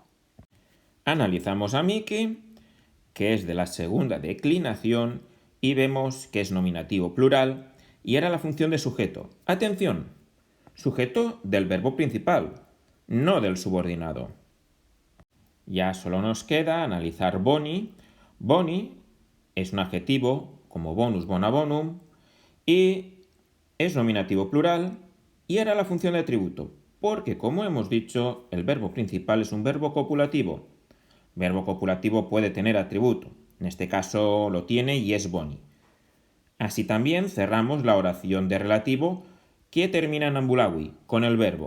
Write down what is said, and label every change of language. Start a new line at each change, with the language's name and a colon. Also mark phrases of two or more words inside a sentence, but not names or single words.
Spanish: Analizamos amici, que es de la segunda declinación, y vemos que es nominativo plural, y ahora la función de sujeto. Atención, sujeto del verbo principal, no del subordinado. Ya solo nos queda analizar boni. Boni es un adjetivo como
Latin: bonus, bona bonum,
Spanish: y es nominativo plural, y ahora la función de atributo, porque como hemos dicho, el verbo principal es un verbo copulativo. Verbo copulativo puede tener atributo, en este caso lo tiene y es boni. Así también cerramos la oración de relativo que termina en ambulawi, con el verbo.